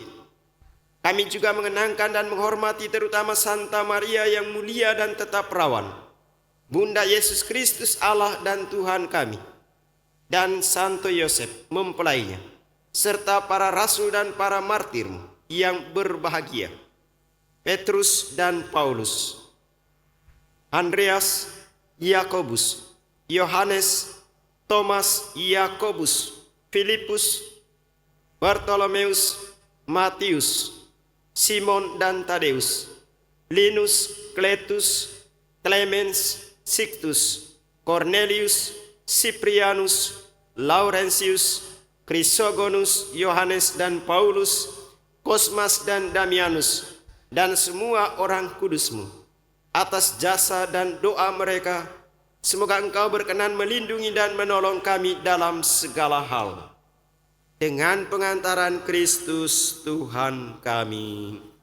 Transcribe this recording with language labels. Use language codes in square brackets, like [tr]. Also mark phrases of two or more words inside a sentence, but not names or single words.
[id] Kami juga mengenangkan dan menghormati terutama Santa Maria yang mulia dan tetap perawan, Bunda Yesus Kristus Allah dan Tuhan kami, dan Santo Yosef mempelainya, serta para rasul dan para martirmu yang berbahagia, Petrus dan Paulus, Andreas, Yakobus, Yohanes, Thomas, Yakobus, Filipus, Bartolomeus, Matius, Simon dan Tadeus, Linus, Kletus, Clemens, Sictus, Cornelius, Cyprianus, Laurentius, Chrysogonus, Yohanes dan Paulus, Kosmas dan Damianus, dan semua orang kudusmu. Atas jasa dan doa mereka, semoga engkau berkenan melindungi dan menolong kami dalam segala hal. Dengan pengantaran Kristus Tuhan kami.